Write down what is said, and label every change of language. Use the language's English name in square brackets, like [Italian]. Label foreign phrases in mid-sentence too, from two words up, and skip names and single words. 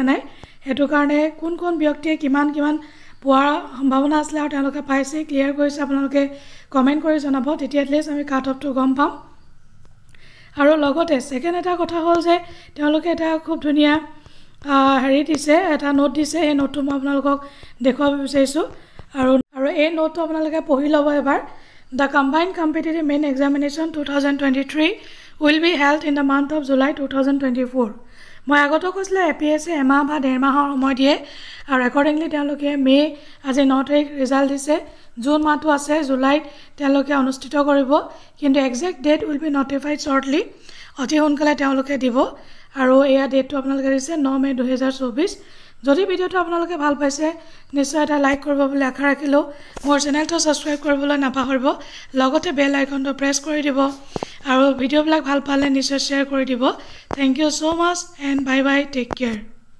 [Assamese] নাই হেতু কাৰণে কোন কোন ব্যক্তিয়ে কিমান পোৱাৰ সম্ভাৱনা আছে আৰু তেওঁলোকে পাইছে ক্লিয়াৰ কৰিছে আপোনালোকে কমেন্ট কৰি জনাব তেতিয়া এটলিষ্ট আমি [English] cut off [Assamese] গম পাম আৰু লগতে সেকেন্ড এটা কথা হ'ল যে তেওঁলোকে এটা খুব ধুনিয়া হেৰি দিছে এটা নোট দিছে এই নোটটো মই আপোনালোকক দেখুৱাব বিচাৰিছো আৰু এই নোটটো আপোনালোকে পঢ়ি ল'ব এবাৰ [English] The Combined Competitive Main Examination 2023 will be held in the month of July 2024. [Assamese] মই আগতে কৈছিল APSC এমাহ বা ডেৰ মাহৰ সময় দিয়ে আৰু একৰ্ডিংলি তেওঁলোকে মে আজি 9 তাৰিখ ৰিজাল্ট দিছে জুন মাহটো আছে জুলাইত তেওঁলোকে অনুষ্ঠিত কৰিব কিন্তু [English] exact date will be notified shortly [Assamese] অতি সোনকালে তেওঁলোকে দিব আৰু এয়া ডেটটো আপোনালোকে দিছে 9 মে 2024 যদি ভিডিওটো আপোনালোকে ভাল পাইছে নিশ্চয় এটা লাইক কৰিব বুলি আশা ৰাখিলো মোৰ চেনেলটো সাবস্ক্ৰাইব কৰিবলৈ নাপাহৰিব লগতে [English] bell icon [Assamese] প্ৰেছ কৰি দিব আৰু ভিডিওবিলাক ভাল পালে নিশ্চয় শেয়াৰ কৰি দিব [English] thank you so much and bye bye take care